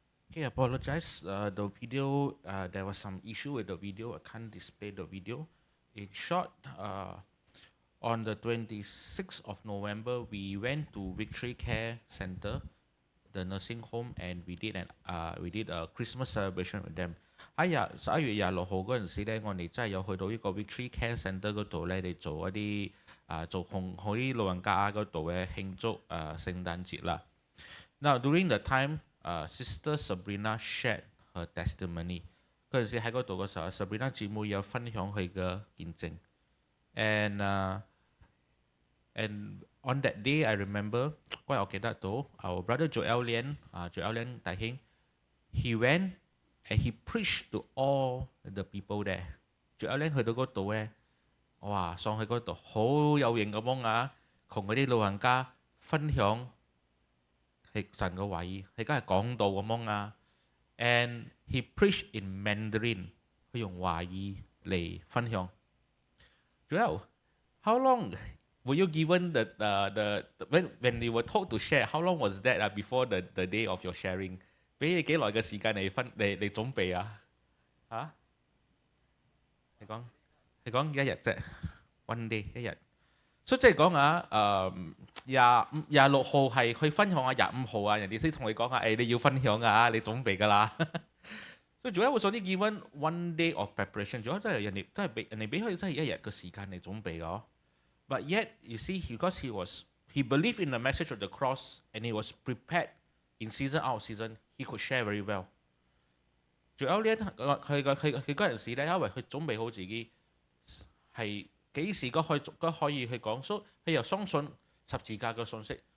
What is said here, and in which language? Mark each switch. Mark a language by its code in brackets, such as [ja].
[en] Okay, apologize. The video, there was some issue with the video. I can't display the video. In short, on the 26th of November, we went to Victory Care Center, the nursing home, and we did a Christmas celebration with them. [yue] 11月26號嗰陣時咧，我哋真係有去到呢個 Victory Care Center 嗰度咧，嚟做一啲做同啲老人家嗰度嘅慶祝聖誕節啦。 [en] Now during the time, Sister Sabrina shared her testimony. [yue] 嗰陣時喺嗰度嘅時候 ，Sabrina 姊妹有分享佢嘅見證。 [en] And on that day, I remember [yue] 嗰日我記得到 [en] our brother Joel Lian 弟兄 he went and he preached to all the people there. [yue] Joel Lian 去到嗰度咧，哇！上去嗰度好有型咁樣啊，同嗰啲老人家分享係神嘅話語，佢而家係講道咁樣啊。 [en] And he preached in Mandarin， [yue] 佢用華語嚟分享。 [en] Joel, how long were you given when you were told to share? How long was that before the day of your sharing? [yue] 俾你幾耐嘅時間嚟準備啊？嚇？你講一日啫 ， [en] one day [yue] 一日。所以即係講啊，26號係去分享啊，25號啊，人哋先同你講啊，你要分享啊，你準備㗎啦。所以仲有會所啲 [en] given one day of preparation， [yue] 仲有都係人哋俾佢真係一日嘅時間嚟準備㗎。 [en] But yet you see, because he believed in the message of the cross and he was prepared in season out of season, he could share very well。 [yue] 仲有呢，佢嗰陣時咧，因為佢準備好自己係。幾時都可以去講，所以佢又相信十字架嘅信息。